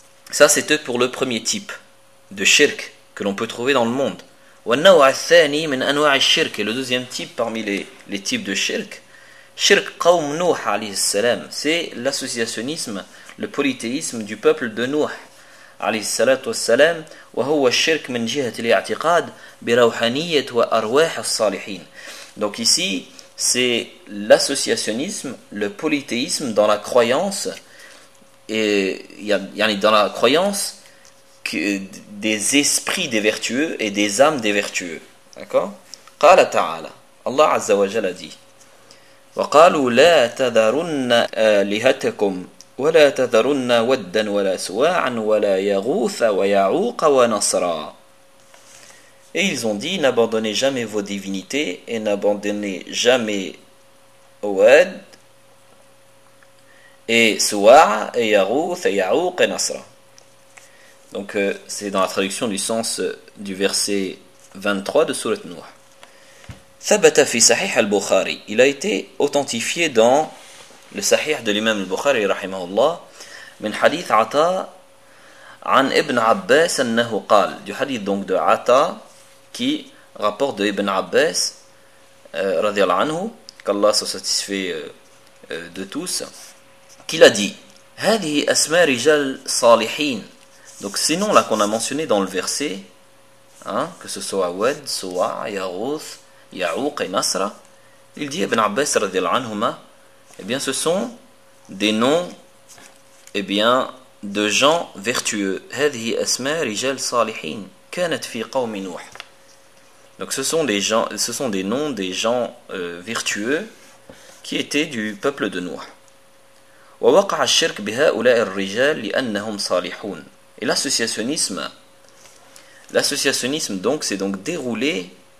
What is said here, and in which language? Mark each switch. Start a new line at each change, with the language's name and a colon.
French: Ça, c'était pour le premier type de shirk que l'on peut trouver dans le monde. Et le deuxième type parmi les types de shirk, shirk qawm Nuh, c'est l'associationnisme, le polythéisme du peuple de Nuh.
Arabic: عليه الصلاة والسلام وهو الشرك من جهة الاعتقاد بروحانية وأرواح الصالحين.
French: Donc ici, c'est l'associationnisme, le polythéisme dans la croyance Et il y a dans la croyance que des esprits des vertueux et des âmes des vertueux. D'accord?
Arabic: Qala ta'ala.
French: Allah Azza wa Jalla a dit.
Arabic: وقالوا لا تذرن آلهتكم ولا تذرن ودا ولا سواعا ولا يغوث ويعوق ونصرا.
French: Et ils ont dit, n'abandonnez jamais vos divinités et n'abandonnez jamais Oued et Suwa' et Yaghouth et Ya'ouq et Nasra. Donc c'est dans la traduction du sens du verset 23 de Sourate Nuh.
Arabic: Thabata fi Sahih al-Bukhari.
French: Il a été authentifié dans le Sahih de l'imam al-Bukhari, rahimahullah,
Arabic: min hadith Ata an Ibn Abbas annahu qal.
French: Du hadith donc de Ata qui rapporte de Ibn Abbas, radiallahu anhu, qu'Allah soit satisfait de tous, qu'il a dit,
Arabic: هذه أسماء رجال صالحين.
French: Donc ces noms-là qu'on a mentionnés dans le verset, hein, que ce soit Wad, Suwa', Yaghouth, Ya'ouq et Nasra, il dit Ibn Abbas radiallahu anhu, eh bien ce sont des noms, eh bien, de gens vertueux.
Arabic: هذه أسماء رجال صالحين كانت في قوم نوح.
French: Donc ce sont des gens, ce sont des noms des gens vertueux qui étaient du peuple de Noé.
Arabic: وَوَقَعَ الشِّرْكُ بِهَؤُلَاءِ الرِّجَالِ لِأَنَّهُمْ صَالِحُونَ.
French: Et l'associationnisme donc s'est donc déroulé.